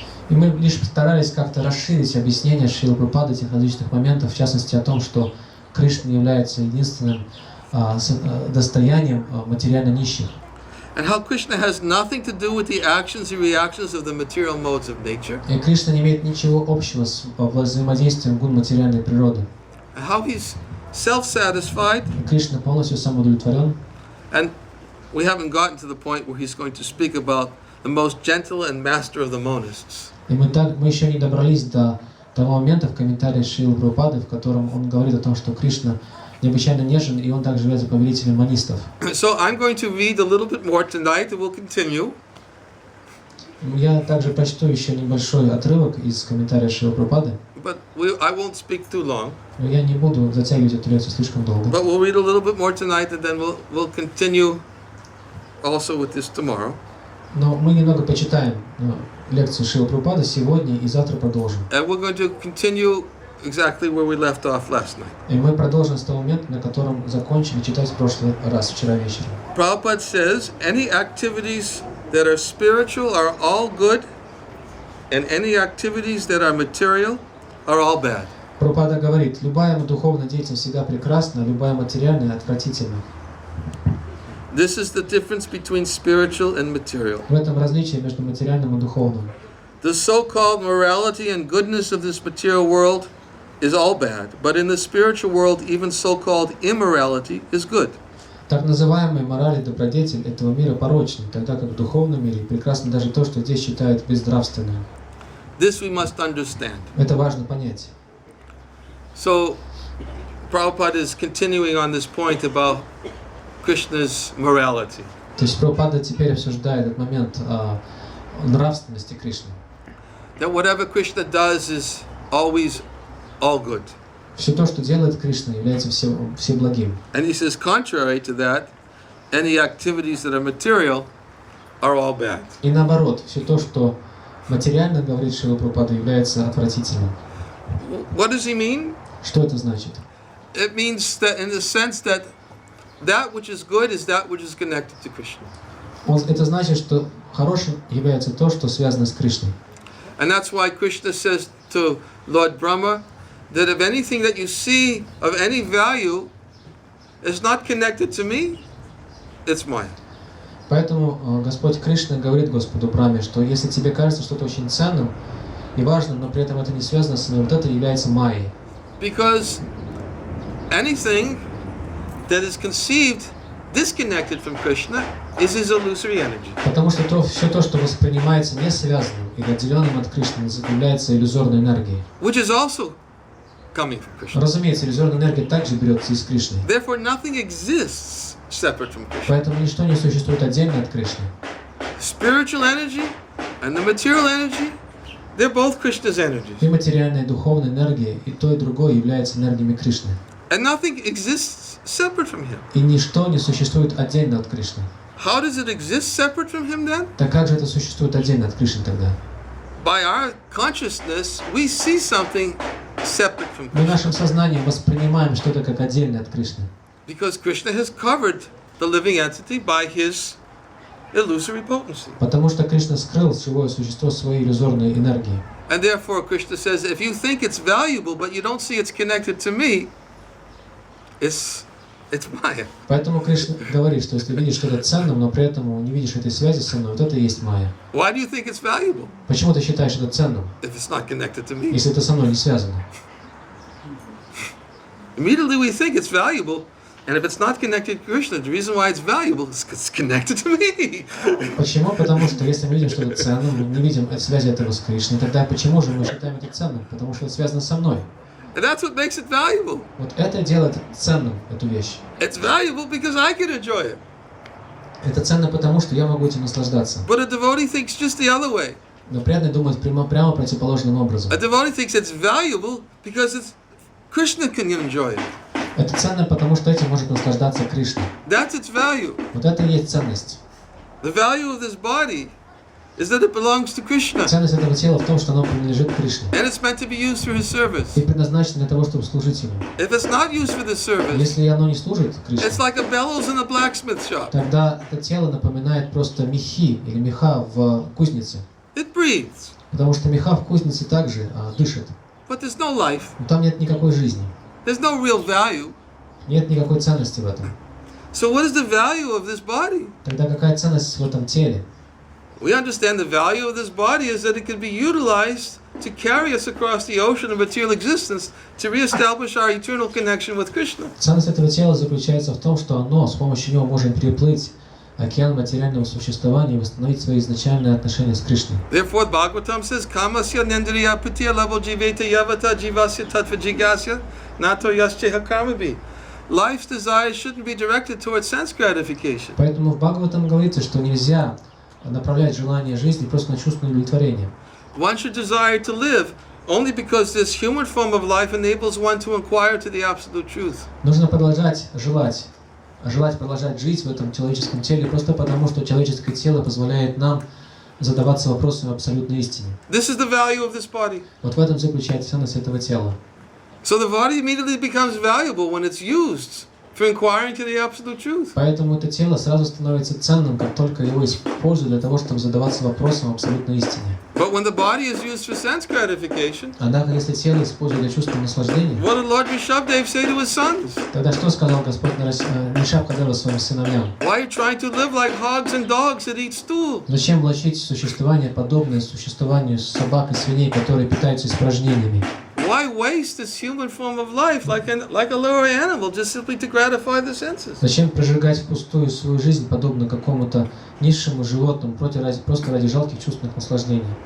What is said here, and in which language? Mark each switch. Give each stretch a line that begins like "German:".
Russian: И мы лишь постарались как-то расширить объяснение Шрилы Прабхупады этих различных моментов, в частности о том, что Кришна является единственным достоянием материально нищих.
English: And how Krishna has nothing to do with the actions and reactions of the material modes of nature.
Russian: И Кришна не имеет ничего общего с взаимодействием гун материальной природы.
English: And how he's self-satisfied.
Russian: И Кришна полностью самоудовлетворен.
English: And we haven't gotten to the point where he's going to speak about the most gentle and master of the monists.
Russian: И мы еще не добрались до того момента в комментарии Шрилы Прабхупады, в котором он говорит о том, что Кришна необычайно нежен, и он также является повелителем монистов.
English: So I'm going to read a little bit more tonight, and we'll continue.
Russian: Я также прочту еще небольшой отрывок из комментария Шрилы Прабхупады.
English: But I won't speak too long.
Russian: Но я не буду затягивать эту лекцию слишком долго.
English: But we'll read a little bit more tonight, and then we'll continue also with this tomorrow.
Russian: Но мы немного почитаем лекцию Шрилы Прабхупады сегодня и завтра продолжим.
English: And we're going to continue exactly where we left off last night.
Russian: И мы продолжим с того момента, на котором закончили читать в прошлый раз, вчера вечером.
English: Prabhupada says, any activities that are spiritual are all good, and any activities that are material are all bad.
Russian: Прабхупада говорит, любая духовная деятельность всегда прекрасна, любая материальная отвратительна.
English: This is the difference between spiritual and material.
Russian: В этом различие между материальным и духовным.
English: The so-called morality and goodness of this material world is all bad, but in the spiritual world, even so-called immorality is good.
Russian: Так называемая мораль и добродетель этого мира порочны, тогда как в духовном мире прекрасно даже то, что здесь считают безнравственным.
English: This we must understand.
Russian: Это важно понять.
English: So, Prabhupada is continuing on this point about Krishna's morality.
Russian: То есть Прабхупада теперь обсуждает этот момент нравственности Кришны.
English: That whatever Krishna does is always all good.
Russian: Все то, что делает Кришна, является все благим.
English: And he says, contrary to that, any activities that are material are all bad.
Russian: И наоборот, все то, что материально, говорит Шрила Прабхупада, является отвратительным.
English: What does he mean?
Russian: Что это значит?
English: It means that in the sense that that which is good is that which is connected to Krishna.
Russian: Это значит, что хорошим является то, что связано с Кришной.
English: And that's why Krishna says to Lord Brahma that if anything that you see of any value is not connected to me, it's mine.
Russian: Поэтому Господь Кришна говорит Господу Брахме, что если тебе кажется что-то очень ценным и важным, но при этом это не связано с мной, вот это является майей.
English: Because anything that is conceived disconnected from Krishna is his illusory energy.
Russian: Потому что все то, что воспринимается не связанным или отделенным от Кришны, является иллюзорной энергией.
English: Which is also coming from Krishna.
Russian: Разумеется, иллюзорная энергия также берется из Кришны.
English: Therefore, nothing exists separate from Krishna.
Russian: Поэтому ничто не существует отдельно от Кришны.
English: Spiritual energy and the material energy, they're both Krishna's energies.
Russian: И материальная, и духовная энергия, и то, и другое являются энергиями Кришны.
English: And nothing exists separate from him.
Russian: И ничто не существует отдельно от Кришны.
English: How does it exist separate from him then?
Russian: Так как же это существует отдельно от Кришны тогда?
English: By our consciousness, we see something separate from
Russian: Мы
English: Krishna.
Russian: нашим сознанием воспринимаем что-то как отдельно от Кришны.
English: Because Krishna has covered the living entity by his illusory potency.
Russian: Потому что Кришна скрыл живое существо своей иллюзорной энергией.
English: And therefore, Krishna says, if you think it's valuable, but you don't see it's connected to me, it's Maya.
Russian: Поэтому Кришна говорит, что если видишь что-то ценным, но при этом не видишь этой связи со мной, вот это и есть майя.
English: Why do you think it's valuable
Russian: Почему ты считаешь это ценным,
English: if it's not connected to me?
Russian: если это со мной не связано?
English: Immediately we think it's valuable, and if it's not connected to Krishna, the reason why it's valuable is because it's connected to me.
Russian: Почему? Потому что если мы видим что-то ценным, мы не видим связи этого с Кришной, тогда почему же мы считаем это ценным? Потому что это связано со мной.
English: And that's what makes it valuable.
Russian: Вот это делает ценным эту вещь.
English: It's valuable because I can enjoy it.
Russian: Это ценно потому, что я могу этим наслаждаться.
English: But a devotee thinks just the other way.
Russian: Но преданный думает прямо противоположным образом.
English: A devotee thinks it's valuable because Krishna can enjoy it.
Russian: Это ценно, потому что этим может наслаждаться Кришна.
English: That's its value.
Russian: Вот это и есть ценность.
English: The value of this body is that it belongs to Krishna.
Russian: Ценность этого тела в том, что оно принадлежит Кришне.
English: And it's meant to be used for his service.
Russian: И предназначено для того, чтобы служить ему.
English: If it's not used for this service,
Russian: Если оно не служит Кришне,
English: it's like a bellows in a blacksmith shop.
Russian: тогда это тело напоминает просто мехи или меха в кузнице.
English: It breathes,
Russian: Потому что меха в кузнице также дышит.
English: but there's no life.
Russian: Но там нет никакой жизни.
English: There's no real value.
Russian: Нет никакой ценности в этом.
English: So what is the value of this body?
Russian: Тогда какая ценность в этом теле?
English: We understand the value of this body is that it can be utilized to carry us across the ocean of material existence to reestablish our eternal connection with Krishna.
Russian: Ценность этого тела заключается в том, что оно, с помощью него можем переплыть океан материального существования и восстановить свои изначальные отношения с Кришной.
English: Therefore, Bhagavatam says,
Sanskrit: Kamasya nendriya pritya level jiveta yavata jivasya tattva jigasya nato yascheha karmabi.
English: Life's desires shouldn't be directed towards sense gratification.
Russian: Поэтому в Бхагаватам говорится, что нельзя направлять желание жизни просто на чувственное удовлетворение.
English: One should desire to live only because this human form of life enables one to inquire to the absolute truth.
Russian: Нужно продолжать желать продолжать жить в этом человеческом теле просто потому, что человеческое тело позволяет нам задаваться вопросами абсолютной истины.
English: This is the value of this body.
Russian: Вот в этом заключается ценность этого тела.
English: So the body immediately becomes valuable when it's used for inquiring to the absolute truth.
Russian: Поэтому это тело сразу становится ценным, как только его используют для того, чтобы задаваться вопросом абсолютной истине.
English: But when the body is used for sense gratification,
Russian: Однако, если тело используют для чувства наслаждения,
English: what did Lord Rishabdev say to his sons?
Russian: тогда что сказал Господь Нишабхадева своим сыновьям?
English: Why are you trying to live like hogs and dogs that eat stool?
Russian: Зачем влачить существование, подобное существованию собак и свиней, которые питаются испражнениями?
English: Why waste this human form of life like a lower animal just simply to gratify the senses?
Russian: Зачем прожигать впустую свою жизнь, подобно какому-то низшему животному, просто ради жалких чувственных наслаждений?